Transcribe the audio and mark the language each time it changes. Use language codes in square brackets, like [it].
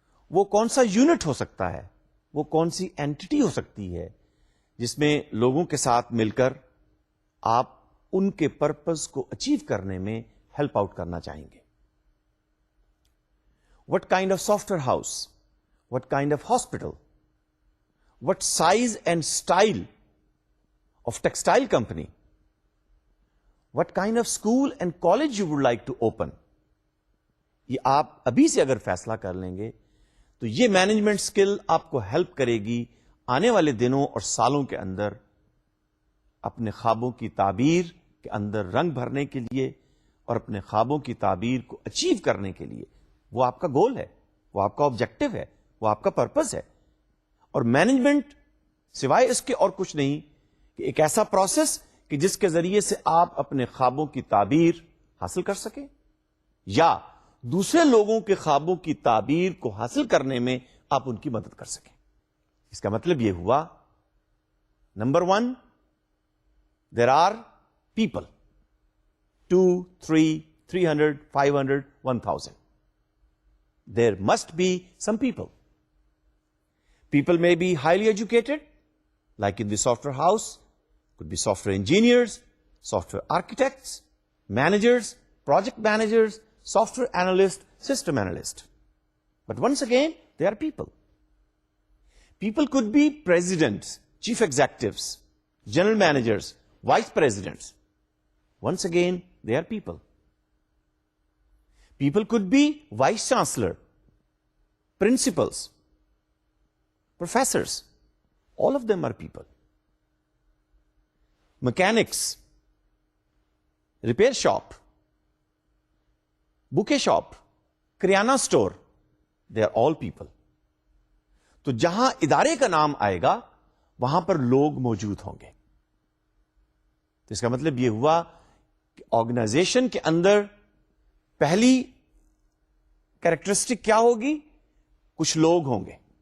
[ur] وہ کون سا یونٹ ہو سکتا ہے؟ وہ کون سی اینٹی ہو سکتی ہے جس میں لوگوں کے ساتھ مل کر آپ ان کے پرپز کو اچیو کرنے میں ہیلپ آؤٹ کرنا چاہیں گے؟ [en] What kind of software house? What kind of hospital? What size and style of textile company? What kind of school and college you would like to open? [ur] یہ آپ ابھی سے اگر فیصلہ کر لیں گے تو یہ مینجمنٹ سکل آپ کو ہیلپ کرے گی آنے والے دنوں اور سالوں کے اندر اپنے خوابوں کی تعبیر کے اندر رنگ بھرنے کے لیے اور اپنے خوابوں کی تعبیر کو اچیو کرنے کے لیے. وہ آپ کا گول ہے، وہ آپ کا آبجیکٹو ہے، وہ آپ کا پرپز ہے. اور مینجمنٹ سوائے اس کے اور کچھ نہیں کہ ایک ایسا پروسیس کہ جس کے ذریعے سے آپ اپنے خوابوں کی تعبیر حاصل کر سکیں یا دوسرے لوگوں کے خوابوں کی تعبیر کو حاصل کرنے میں آپ ان کی مدد کر سکیں. اس کا مطلب یہ ہوا، number 1، [en] there are people, [ur] 2، 3، 300، 500، 1000. [en] There must be some people. People may be highly educated, like in the software house, could be software engineers, software architects, managers, project managers, software analysts, system analysts. But once again, they are people. People could be presidents, chief executives, general managers, vice presidents. Once again, they are people. People could be vice chancellor, principals, professors. All of them are people. Mechanics, repair shop, bouquet shop, کریانہ store, they are all people. [ur] تو جہاں ادارے کا نام آئے گا وہاں پر لوگ موجود ہوں گے. تو اس کا مطلب یہ ہوا کہ آرگنائزیشن کے اندر پہلی کیریکٹرسٹک کیا ہوگی؟ کچھ لوگ ہوں گے.